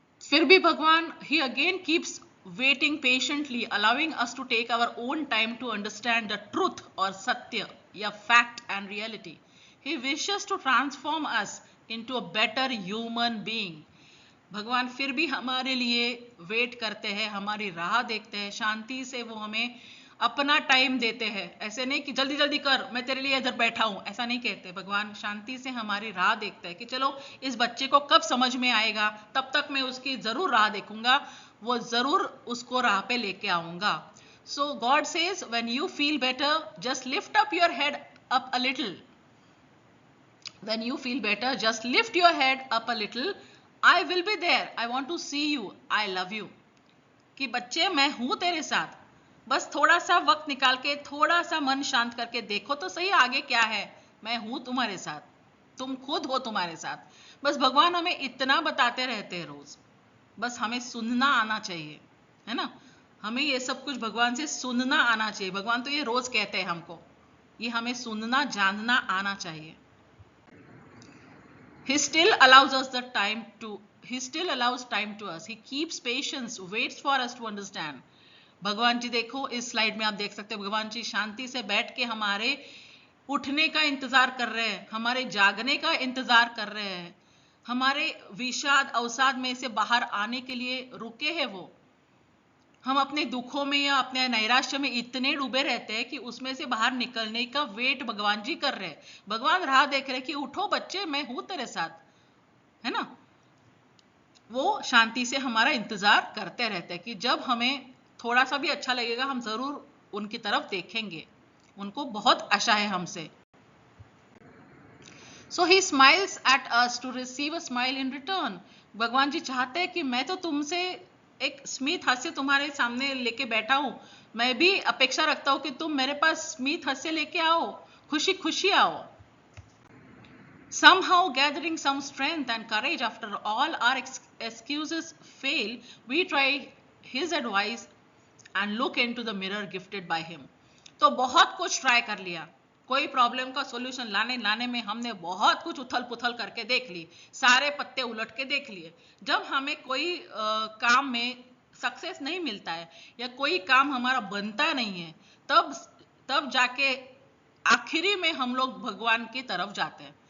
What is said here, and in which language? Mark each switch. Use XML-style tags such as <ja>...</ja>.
<hi>फिर भी भगवान ही</hi> <en>Again keeps waiting patiently, allowing us to take our own time to understand the truth or satya या fact and reality. He wishes to transform us into a better human being.</en> <hi>भगवान फिर भी हमारे लिए wait करते हैं, हमारी राह देखते हैं, शांति से वो हमें अपना टाइम देते हैं। ऐसे नहीं कि जल्दी जल्दी कर, मैं तेरे लिए इधर बैठा हूं, ऐसा नहीं कहते। भगवान शांति से हमारी राह देखते हैं कि चलो इस बच्चे को कब समझ में आएगा, तब तक मैं उसकी जरूर राह देखूंगा, वो जरूर उसको राह पे लेके आऊंगा।</hi> <en>So God says, when you feel better, just lift up your head up a little. When you feel better, just lift your head up a little. I will be there. I want to see you. I love you.</en> <hi>कि बच्चे मैं हूं तेरे साथ, बस थोड़ा सा वक्त निकाल के, थोड़ा सा मन शांत करके देखो तो सही आगे क्या है। मैं हूं तुम्हारे साथ, तुम खुद हो तुम्हारे साथ। बस भगवान हमें इतना बताते रहते हैं रोज, बस हमें सुनना आना चाहिए, है ना। हमें ये सब कुछ भगवान से सुनना आना चाहिए। भगवान तो ये रोज कहते हैं हमको, ये हमें सुनना जानना आना चाहिए।</hi> <en>He still allows us the time to, he still allows time to us. He keeps patience, waits for us to understand.</en> <hi>भगवान जी देखो इस स्लाइड में आप देख सकते हो, भगवान जी शांति से बैठ के हमारे उठने का इंतजार कर रहे हैं, हमारे जागने का इंतजार कर रहे हैं, हमारे विषाद अवसाद में से बाहर आने के लिए रुके हैं वो। हम अपने दुखों में या अपने नैराश्य में इतने डूबे रहते हैं कि उसमें से बाहर निकलने का वेट भगवान जी कर रहे हैं। भगवान राह देख रहे हैं कि उठो बच्चे, मैं हूं तेरे साथ, है ना। वो शांति से हमारा इंतजार करते रहते हैं कि जब हमें थोड़ा सा भी अच्छा लगेगा हम जरूर उनकी तरफ देखेंगे, उनको बहुत आशा है हमसे।</hi> <en>So he smiles at us to receive a smile in return.</en> <hi>भगवान जी चाहते हैं कि मैं तो तुमसे एक स्मित हास्य तुम्हारे सामने लेके बैठा हूं, मैं भी अपेक्षा रखता हूं कि तुम मेरे पास स्मित हास्य लेके आओ, खुशी खुशी आओ।</hi> <en>Somehow gathering some strength and courage after all our excuses fail, we try his advice and look into the mirror gifted by him.</en> <hi>तो बहुत कुछ ट्राई कर लिया, कोई प्रॉब्लम का सॉल्यूशन लाने में हमने बहुत कुछ उथल पुथल करके देख ली, सारे पत्ते उलट के देख लिए। जब हमें कोई काम में सक्सेस नहीं मिलता है या कोई काम हमारा बनता नहीं है, तब जाके आखिरी में हम लोग भगवान की तरफ जाते हैं।</hi>